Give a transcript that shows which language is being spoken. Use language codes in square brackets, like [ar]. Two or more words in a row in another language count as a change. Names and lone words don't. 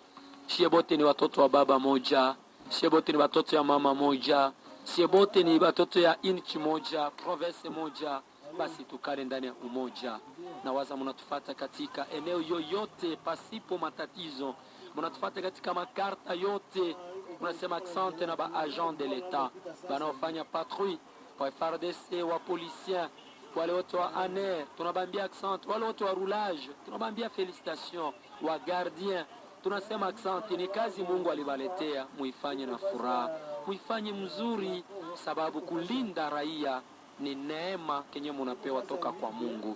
[sw] Sie bote ni watoto wa baba moja, sie bote ni watoto ya mama moja, sie bote ni watoto ya inchi moja, province moja. Basi tukare ndani ya umoja. Na waza mnatufuata katika eneo yoyote pasipo matatizo, mnatufuata katika makarta yote. Tunasema asante na ba [fr] agent de l'etat [sw] wanaofanya patrouille, wa FARDC, wa policiers, wale wote wa ANER, tunabambia asante. Wale wote wa roulage, tunabambia felicitation. Wa gardien, tunasema asante. Ni kazi Mungu alibaletea, muifanye na furaha, muifanye mzuri, sababu kulinda raia ni neema kenye munapewa toka kwa Mungu.